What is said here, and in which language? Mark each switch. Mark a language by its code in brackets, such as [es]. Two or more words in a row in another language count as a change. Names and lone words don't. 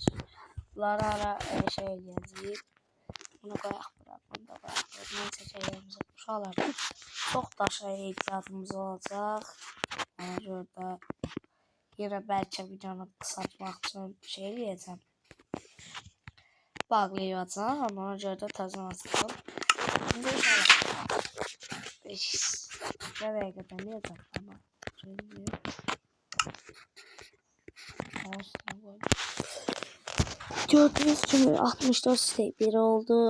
[az] Bunları ara şey eləyəcəyik. Bunu koyaq bura, bunu da koyaq bura. Bunu seçəcəyimiz uşaqlar. Çox daşa ehtiyacımız olacaq. Ona görə də yenə bəlkə videonu qısaltmaq üçün şey eləyəcəm. [tr] bağlayacağım ama ona göre de tazminatım. Şimdi nereye kadar ne yazar ama gördüğünüz gibi 64 site bir oldu.